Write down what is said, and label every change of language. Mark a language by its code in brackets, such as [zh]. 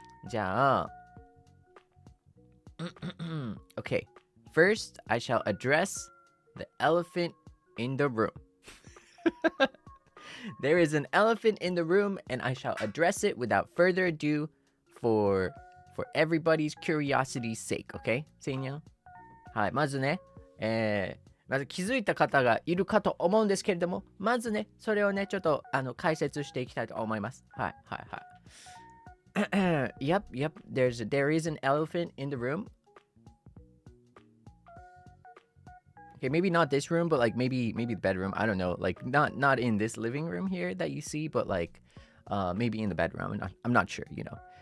[en] じゃあ Okay. First, I shall address the elephant in the room. There is an elephant in the room, and I shall address it without further ado for everybody's curiosity's sake, okay? セイニャン。 [ja] はい、まずね、まず気づいた方がいるかと思うんですけれども、まずね、それをね、ちょっと解説していきたいと思います。はい、はい、はい。 [en] Yep, there is an elephant in the room. Okay, maybe not this room, but like maybe the bedroom. I don't know. Like not in this living room here that you see, but like maybe in the bedroom. I'm not sure, you know.